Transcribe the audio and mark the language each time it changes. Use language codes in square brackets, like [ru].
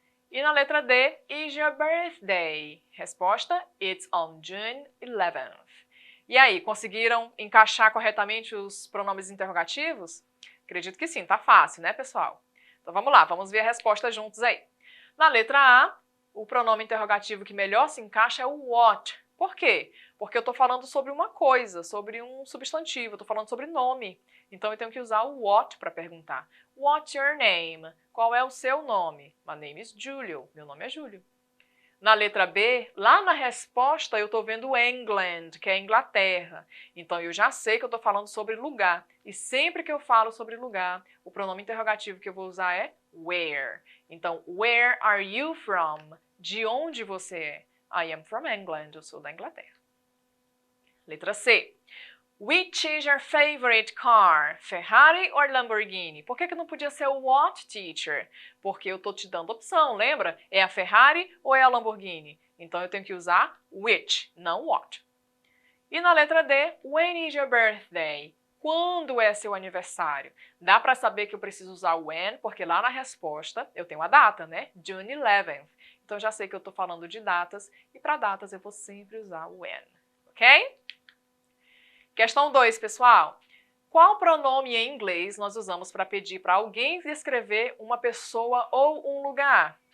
[pt] E na letra D, [en] is your birthday? [pt] Resposta, [en] it's on June 11th. [pt] E aí, conseguiram encaixar corretamente os pronomes interrogativos? Acredito que sim, tá fácil, né, pessoal? Então vamos lá, vamos ver a resposta juntos aí. Na letra A, o pronome interrogativo que melhor se encaixa é o what. Por quê? Porque eu estou falando sobre uma coisa, sobre um substantivo, estou falando sobre nome. Então eu tenho que usar o what para perguntar. [en] What's your name? [pt] Qual é o seu nome? [en] My name is Julio. [pt] Meu nome é Júlio. Na letra B, lá na resposta eu estou vendo England, que é Inglaterra. Então eu já sei que eu estou falando sobre lugar. E sempre que eu falo sobre lugar, o pronome interrogativo que eu vou usar é where. [en] Então, where are you from? [pt] De onde você é? [en] I am from England, [pt] eu sou da Inglaterra. Letra C. [en] Which is your favorite car? Ferrari or Lamborghini? [pt] Por que não podia ser o what, teacher? Porque eu estou te dando opção, lembra? É a Ferrari ou é a Lamborghini? Então eu tenho que usar which, não what. E na letra D, [en] when is your birthday? [pt] Quando é seu aniversário? Dá para saber que eu preciso usar when, porque lá na resposta eu tenho a data, né? June 11th. Então já sei que eu estou falando de datas e para datas eu vou sempre usar when, ok? Questão 2, pessoal. Qual pronome em inglês nós usamos para pedir para alguém descrever uma pessoa ou um lugar?